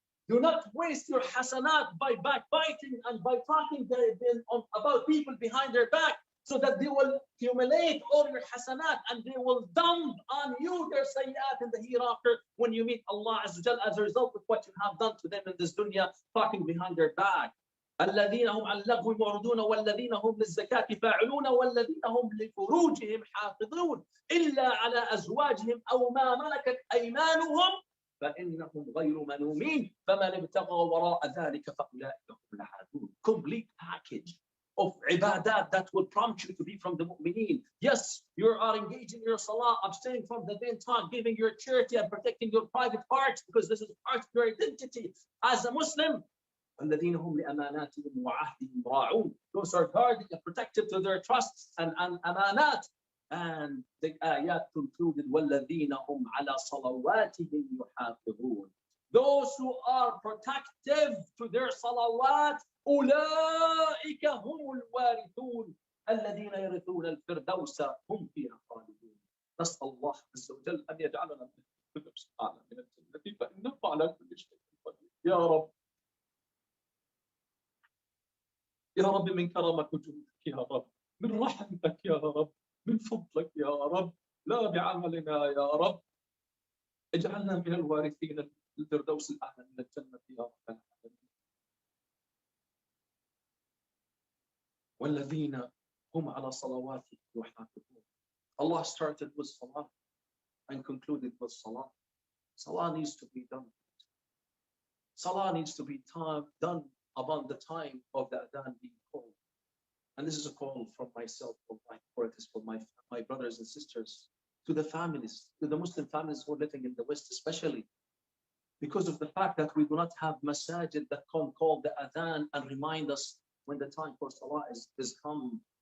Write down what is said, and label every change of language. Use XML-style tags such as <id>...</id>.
<en>Do not waste your hasanat by backbiting and by talking about people behind their back, so that they will accumulate all your hasanat and they will dump on you their sayyat in the hereafter when you meet Allah Azza wa Jal as a result of what you have done to them in this dunya, talking behind their back.</en> <ar>الذين هم عن اللغو معرضون والذين هم للزكاة فاعلون والذين هم لفروجهم حافظون إلا على أزواجهم أو ما ملكت أيمانهم فإنهم غير ملومين فمن ابتغى وراء ذلك فأولئك هم العادون.</ar> <en>Complete package of ibadat that will prompt you to be from the mu'mineen. Yes, you are engaged in your salah, abstaining from the vain talk, giving your charity and protecting your private parts, because this is part of your identity as a Muslim.</en> <ar>الذين هم لأماناتهم وعهدهم راعون.</ar> <en>Those are guarding and protective to their trusts and amanat. And the ayat concluded</en> <ar>والذين هم على صلواتهم يحافظون.</ar> <en>Those who are protective to their salawat</en> <ar>أولئك هم الوارثون الذين يرثون الفردوس هم فيها خالدون. نسأل الله عز وجل أن يجعلنا من الفردوس الأعلى من الجنة فإنه على كل شيء قدير. يا رب، يا رب، من كرمك وجودك يا رب، من رحمتك يا رب، من فضلك يا رب، لا بعملنا يا رب. اجعلنا من الوارثين للفردوس الأعلى من الجنة يا رب العالمين. والذين هم على صلواتهم يحافظون.</ar> <en>Allah started with salah and concluded with salah. Salah needs to be done. Salah needs to be done upon the time of the adhan being called. And this is a call from myself, or it is for my brothers and sisters, to the families, to the Muslim families who are living in the West especially, because of the fact that we do not have masajid that can call the adhan and remind us when the time for salah is come.</en>